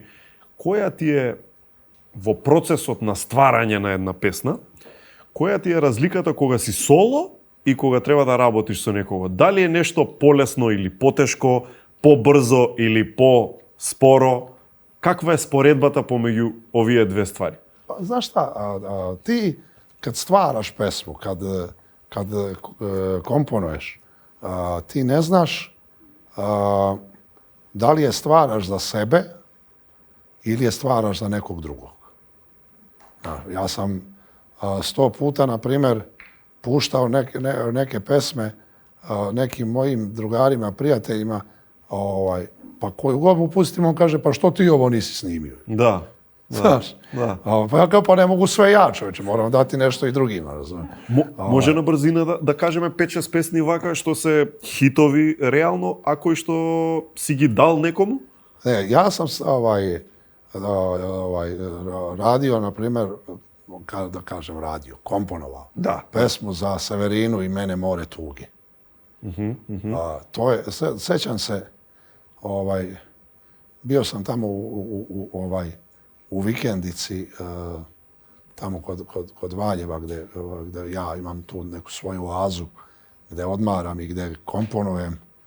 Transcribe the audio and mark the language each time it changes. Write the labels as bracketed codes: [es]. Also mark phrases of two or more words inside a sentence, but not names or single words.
[mk] Која ти е во процесот на стварање на една песна, која ти е разликата кога си соло и кога треба да работиш со некого? Дали е нешто полесно или потешко, побрзо или по-споро? Каква е споредбата помеѓу овие две ствари? [sr] Знаš šta, ti kad stvaraš pesmu, kad komponuješ, ti ne znaš da li je stvaraš za sebe ili je stvaraš za nekog drugog. Ja sam 100 puta, na primjer, puštao neke pesme nekim mojim drugarima, prijateljima, pa koju god mu pustim, on kaže, pa što ti ovo nisi snimio? Da. Znaš? Pa ja kao, pa ne mogu sve ja, čovječe, moram dati nešto i drugima, razumijem. [mk] Може на брзина да кажеме 5-6 песни вака што се хитови реално, а кои што си ги дал некому? [sr] Ne, ja sam radio, na primjer, da kažem radio, komponovao pesmu za Severinu i Mene more tuge. To je, sećam se, bio sam tamo u vikendici, tamo kod Valjeva, gdje ja imam tu neku svoju oazu, gdje odmaram i gdje komponujem.